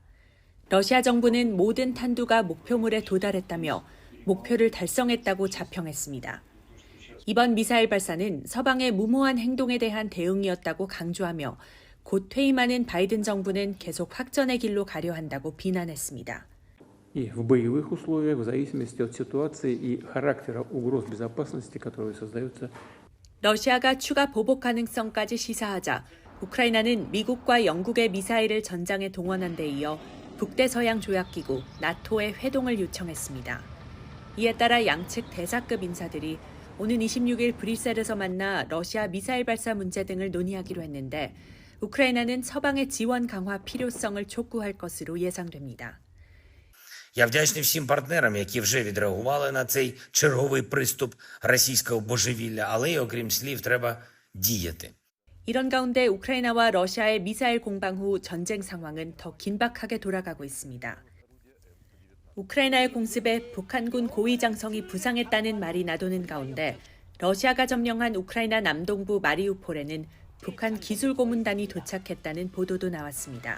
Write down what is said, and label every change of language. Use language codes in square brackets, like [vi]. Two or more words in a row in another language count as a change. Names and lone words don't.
[ko] 러시아 정부는 모든 탄두가 목표물에 도달했다며 목표를 달성했다고 자평했습니다. 이번 미사일 발사는 서방의 무모한 행동에 대한 대응이었다고 강조하며 곧 퇴임하는 바이든 정부는 계속 확전의 길로 가려 한다고 비난했습니다. [ru] И в боевых условиях, в зависимости от ситуации и характера угроз безопасности, которые создаются. [ko] 러시아가 추가 보복 가능성까지 시사하자 우크라이나는 미국과 영국의 미사일을 전장에 동원한 데 이어 북대서양 조약기구 나토의 회동을 요청했습니다. 이에 따라 양측 대사급 인사들이 오는 26일 브뤼셀에서 만나 러시아 미사일 발사 문제 등을 논의하기로 했는데 우크라이나는 서방의 지원 강화 필요성을 촉구할 것으로 예상됩니다. [uk] Я вдячний всім партнерам, які вже відреагували на цей черговий приступ російського божевілля, але й окрім слів треба діяти. [ko] 이런 가운데 우크라이나와 러시아의 미사일 공방 후 전쟁 상황은 더 긴박하게 돌아가고 있습니다. 우크라이나의 공습에 북한군 고위장성이 부상했다는 말이 나도는 가운데 러시아가 점령한 우크라이나 남동부 마리우폴에는 북한 기술고문단이 도착했다는 보도도 나왔습니다.